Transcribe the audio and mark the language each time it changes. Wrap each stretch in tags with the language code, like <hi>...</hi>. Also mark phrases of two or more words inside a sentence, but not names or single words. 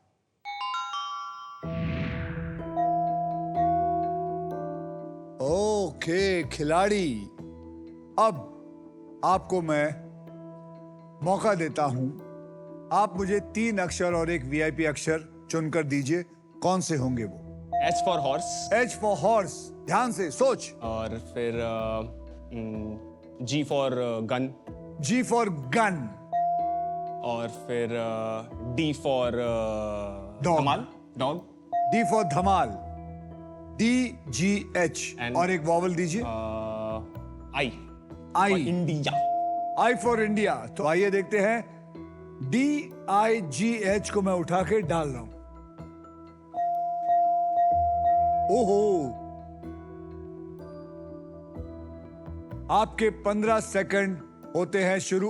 <hi>ओके खिलाड़ी, अब आपको मैं मौका देता हूं। आप मुझे 3 अक्षर और एक VIP अक्षर चुनकर दीजिए। कौन से होंगे वो?</hi> <en>H for horse H for horse,</en> <hi>ध्यान से सोच। और फिर</hi> <en>G for gun G for gun,</en> <hi>और फिर</hi> <en>D for Dog.</en> <hi>धमाल dog</hi> <en>D for धमाल, DGH And-</en> <hi>और एक वॉवल दीजिए।</hi> <en>I I,</en> <hi>इंडिया।</hi> <en>I for India।</en> <hi>तो आइए देखते हैं। DIGH को मैं उठा के डाल रहा हूं। ओहो, आपके 15 सेकंड होते हैं शुरू।</hi>